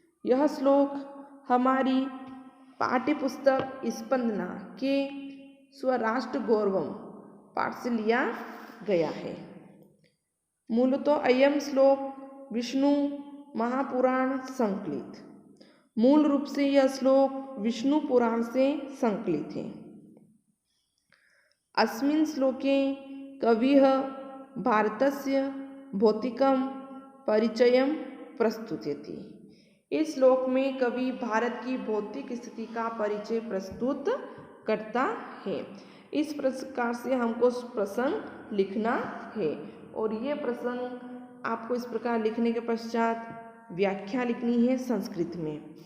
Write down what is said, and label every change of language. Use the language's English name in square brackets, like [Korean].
[Hindi] यह श्लोक हमारी पाठ्य पुस्तक स्पंदना के स्वराष्ट्र गौरवम पाठ से लिया गया है। [Sanskrit] मूलतः अयम श्लोक विष्णु महापुराण संकलित, [Hindi] मूल रूप से यह श्लोक विष्णु पुराण से संकलित है। [Sanskrit] अस्मिन् श्लोके कविः भारतस्य भौतिकं परिचयं प्रस्तुतयति। [Hindi] इस श्लोक में कवि भारत की भौतिक स्थिति का परिचय प्रस्तुत करता है। इस प्रकार से हमको प्रसंग लिखना है। और ये प्रसंग आपको इस प्रकार लिखने के पश्चात व्याख्या लिखनी है संस्कृत में।